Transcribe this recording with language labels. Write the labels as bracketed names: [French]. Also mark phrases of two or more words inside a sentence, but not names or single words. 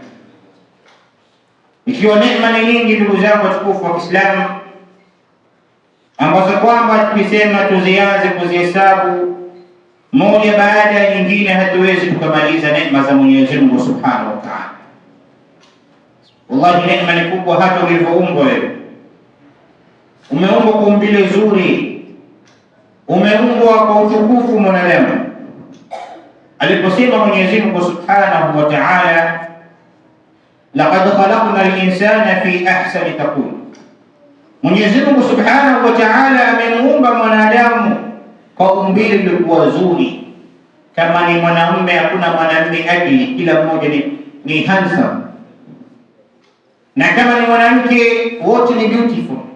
[Swahili] Ikiwa neema ni nyingi, ndugu zangu watukufu wa Kiislamu, ambazo kwamba tukisema tuzianze kuzihesabu moja baada ya nyingine hatuwezi tukamaliza neema za Mwenyezi Mungu [Arabic] سبحانه وتعالى. [Swahili] Wallahi, neema ni kubwa. Hata ulivyoumbwa wewe, umeumbwa kwa umbile zuri, umeumbwa kwa utukufu mwanadamu. Aliposema Mwenyezi Mungu [Arabic] سبحانه وتعالى, لقد خلقنا الإنسان في أحسن تقويم. [Swahili] Mwenyezi Mungu [Arabic] سبحانه وتعالى [Swahili] amemuumba mwanadamu kwa umbile lilikuwa zuri. Kama ni mwanamume, hakuna mwanamume adili, kila mmoja ni handsome, na kama ni mwanamke, wote ni beautiful.